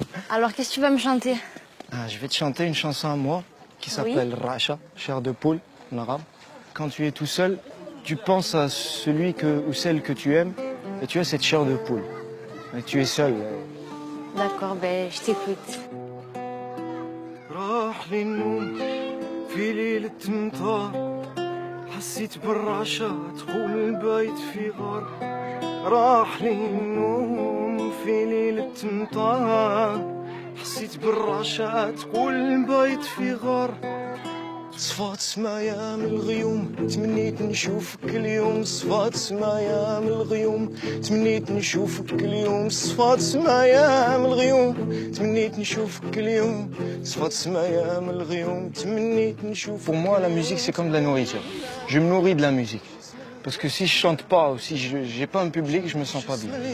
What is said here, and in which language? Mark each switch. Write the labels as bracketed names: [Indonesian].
[French] Alors, qu'est-ce que tu vas me chanter? Je vais te chanter une chanson à moi qui s'appelle Racha, chair de poule en arabe. Quand tu es tout seul, tu penses à celui ou celle que tu aimes et tu as cette chair de poule. Et tu es seul. D'accord, ben je t'écoute. [Arabic] راح للنوم في ليلة مطار حسيت بالرعشة تقول البيت في غار راح للنوم في ليلة مطار حسيت بالرعشة تقول البيت في غار صفات سمايا من الغيوم تمنيت نشوفك اليوم صفات سمايا من الغيوم تمنيت نشوفك اليوم صفات سمايا من الغيوم تمنيت نشوفك اليوم صفات سمايا من الغيوم تمنيت نشوفك. [French] Pour moi la musique c'est comme de la nourriture. Je me nourris de la musique. Parce que si je chante pas ou si je j'ai pas un public, je me sens pas bien.